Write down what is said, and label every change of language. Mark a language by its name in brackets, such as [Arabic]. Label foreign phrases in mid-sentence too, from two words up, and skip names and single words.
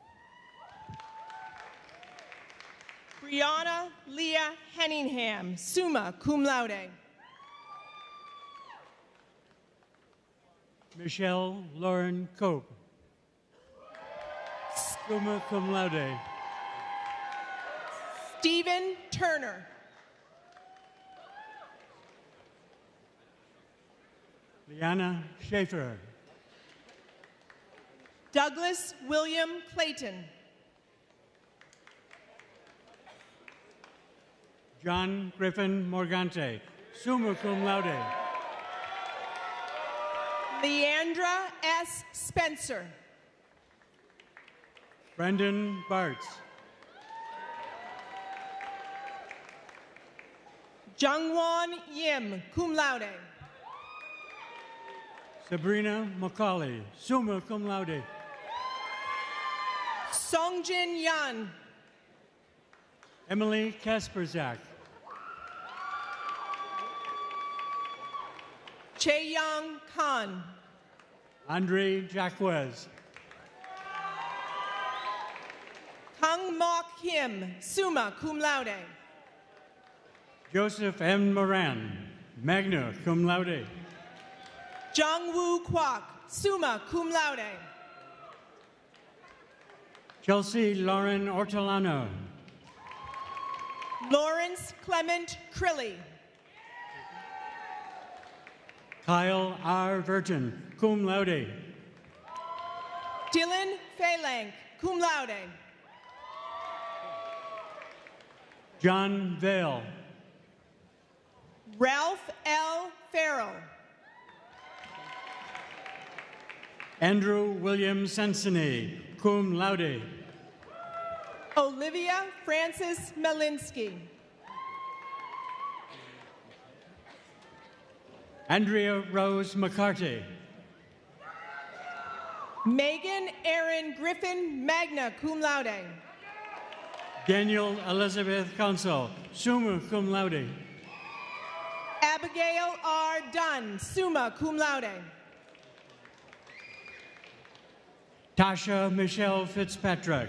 [English] Brianna Leah Henningham, [Latin] summa cum laude. [English] Michelle Lauren Cope, [Latin] summa cum laude. [English] Stephen Turner. Liana Schaefer. Douglas William Clayton. John Griffin Morgante. [Latin] summa cum laude. [English] Leandra S. Spencer. Brendan Bartz. Jungwon Yim, [Latin] cum laude. [English] Sabrina Macaulay, [Latin] summa cum laude. [English] Songjin Yan. Emily Kasperzak. Chae-Young Khan. Andre Jacquez. Kang Mok Kim, [Latin] summa cum laude. [English] Joseph M. Moran, [Latin] magna cum laude. [English] Jung Woo Kwok, [Latin] summa cum laude. [English] Chelsea Lauren Ortolano. Lawrence Clement Crilly. Kyle R. Virgin, [Latin] cum laude. [English] Dylan Phalank, [Latin] cum laude. [English] John Vale. Ralph L. Farrell. Andrew William Sensini, [Latin] cum laude. [English] Olivia Francis Malinsky. Andrea Rose McCarty. Megan Erin Griffin, [Latin] magna cum laude. [English] Daniel Elizabeth Council, [Latin] summa cum laude. [English] Abigail R. Dunn, [Latin] summa cum laude. [English] Tasha Michelle Fitzpatrick.